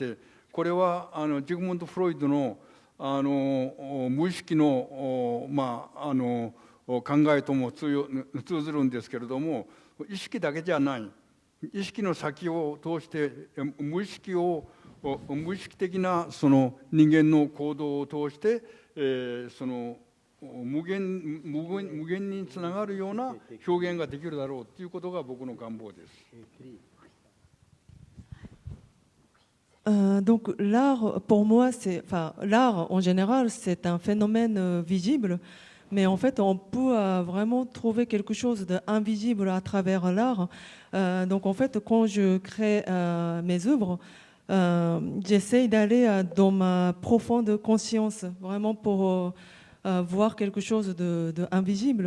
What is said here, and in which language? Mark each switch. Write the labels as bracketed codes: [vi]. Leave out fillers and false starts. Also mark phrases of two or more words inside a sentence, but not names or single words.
[ja] 、これはジグムンド・フロイドの無意識の考えとも通ずるんですけれども、意識だけじゃない、意識の先を通して無意識的なその人間の行動を通して、その無限につながるような表現ができるだろうということが僕の願望です。 [fr] Donc l'art, pour moi, l'art en général, c'est un phénomène visible, mais en fait, on peut vraiment trouver quelque chose d'invisible à travers l'art. Donc en fait, quand je crée mes œuvres, j'essaie d'aller dans ma profonde conscience, vraiment pour voir quelque chose d'invisible.